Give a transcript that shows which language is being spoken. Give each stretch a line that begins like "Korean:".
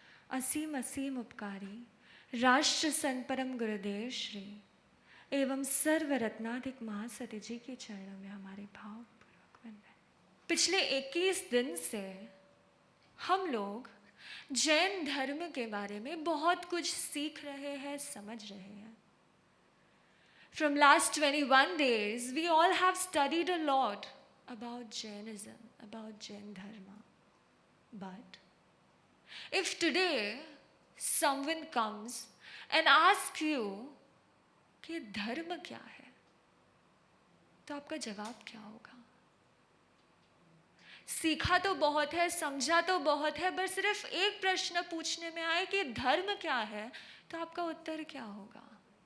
Hindi: असीम असीम उपकारी राष्ट्र संत परम गुरुदेव श्री एवं सर्व रत्नाधिक महासती जी के चरणों में हमारे भावपूर्वक वंदन। पिछले 21 दिन से हम लोग जैन धर्म के बारे में बहुत कुछ सीख रहे हैं, समझ रहे हैं।
English: From last 21 days, we all have studied a lot about Jainism, about Jain Dharma. But if today someone comes and asks you
Hindi: कि धर्म क्या है, तो आपका जवाब क्या होगा? सीखा तो बहुत है, समझा तो बहुत है, बस सिर्फ एक प्रश्न पूछने में आए कि धर्म क्या है, तो आपका उत्तर क्या होगा?